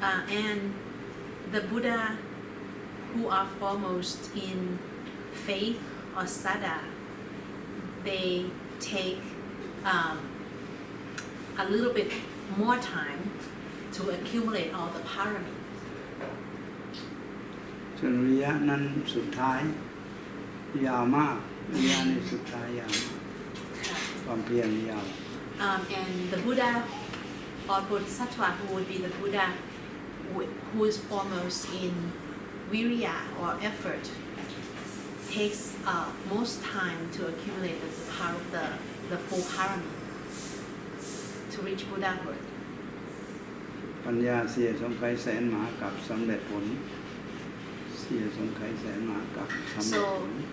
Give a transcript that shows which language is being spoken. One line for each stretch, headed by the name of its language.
English: And the Buddha who are foremost in faith or sada, they take a little bit more time to accumulate all the parami.
Thai: ส่วนวิริยะนั้นสุดท้ายยาวมากวิริยะในสุดท้ายยาวมากความเพียรยาว
English: And the Buddha or Bodhisattva who would be the Buddha who is foremost in virya or effort takes most time to accumulate the power of the full parami to reach Buddhahood.
Thai: ปัญญาเสียสงไขยแสนมหากัปสำเร็จผลเสียสงไขยแสนมหากัปสำเร็จผล